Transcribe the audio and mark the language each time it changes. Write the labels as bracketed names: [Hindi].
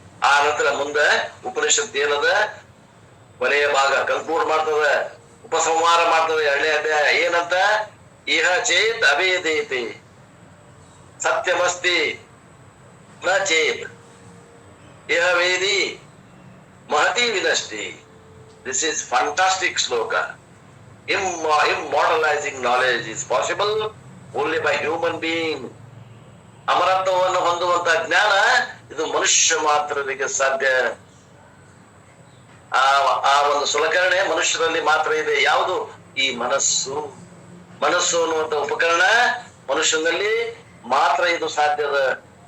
[Kannada] ಆ ನಂತರ ಮುಂದೆ ಉಪನಿಷತ್ ಏನದ, ಕೊನೆಯ ಭಾಗ ಕನ್ಕ್ಲೂಡ್ ಮಾಡ್ತದ, ಉಪಸಂಹಾರ ಮಾಡ್ತದೆ. 2ನೇ ಅಧ್ಯಾಯ ಏನಂತ? [Sanskrit] ಇಹ ಚೇತ್ ಅವೇದೇತಿ ಸತ್ಯಮಸ್ತಿ ನ ಚೇತ್ ಇಹ ವೇದಿ ಮಹತಿ ವಿನಷ್ಟಿ. [English] This is fantastic shloka. Immortalizing knowledge is possible only by human being. [Kannada] ಅಮರತ್ವವನ್ನು ಹೊಂದುವಂತ ಜ್ಞಾನ ಇದು ಮನುಷ್ಯ ಮಾತ್ರರಿಗೆ ಸಾಧ್ಯ. ಆ ಒಂದು ಸುಲಕರಣೆ ಮನುಷ್ಯರಲ್ಲಿ ಮಾತ್ರ ಇದೆ. ಯಾವುದು? ಈ ಮನಸ್ಸು. ಮನಸ್ಸು ಅನ್ನುವಂತ ಉಪಕರಣ ಮನುಷ್ಯನಲ್ಲಿ ಮಾತ್ರ ಇದು ಸಾಧ್ಯದ.